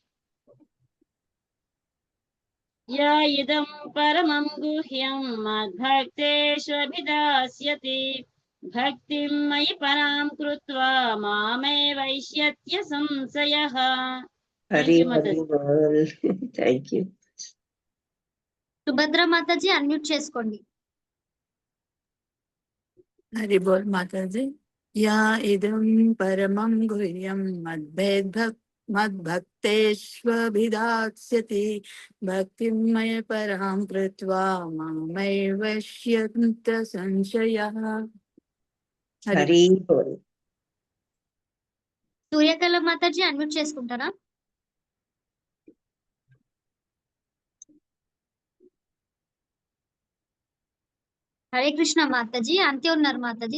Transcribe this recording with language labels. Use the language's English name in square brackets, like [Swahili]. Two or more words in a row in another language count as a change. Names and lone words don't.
[Sanskrit] యా ఇదం పరమం గుహ్యం మద్భక్తేష్వభిదాస్యతి భక్తిం మయి పరాం కృత్వా మామే వైష్యత్య సంశయః. [Hindi] हरि हरि बोल. [English] thank you. [Telugu] సుభద్ర మాతాజీ అన్మ్యూట్ చేసుకోండి. [Hindi] हरि बोल माता जी। [Sanskrit] या इदं परमं गुह्यं मद्भक्तेष्वभिदास्यति भक्तिं मय परां कृत्वा मामैवश्यन्त संशयः। [Hindi] हरि बोल. [Telugu] సూర్యకళ మాతాజీ అన్మ్యూట్ చేసుకుంటారా? హరే కృష్ణ మాతాజీ. అంతే ఉన్నారు మాతాజీ.